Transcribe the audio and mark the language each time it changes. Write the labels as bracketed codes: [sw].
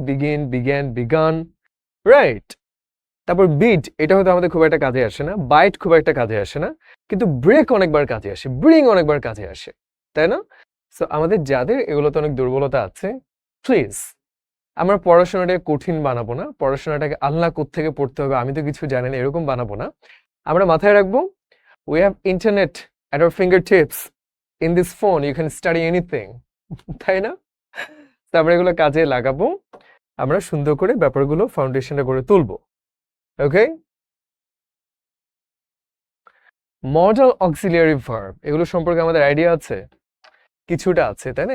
[bn] Begin, began, began, right? তারপর bit, এটা হয়তো আমাদের খুব একটা কাজে আসে না, বাইট খুব একটা কাজে আসে না, কিন্তু ব্রেক অনেকবার কাজে আসে, ব্রিং অনেকবার কাজে আসে, তাই না? সো আমাদের যাদের এগুলোতে অনেক দুর্বলতা আছে, প্লিজ আমরা পড়াশোনাটাকে কঠিন বানাবো না, পড়াশোনাটাকে আল্লাহ কোত্থেকে পড়তে হবে আমি তো কিছু জানি না এরকম বানাবো না। আমরা মাথায় রাখবো [en] we have internet at our fingertips. In this phone you can study anything, [bn] তাই না? তো আমরা এগুলো কাজে লাগাবো, আমরা সুন্দর করে ব্যাপারগুলো ফাউন্ডেশনে করে তুলবো। ওকে? মডাল অক্সিলিয়ারি ভার্ব এগুলো সম্পর্কে আমাদের আইডিয়া আছে? কিছুটা আছে, তাই না?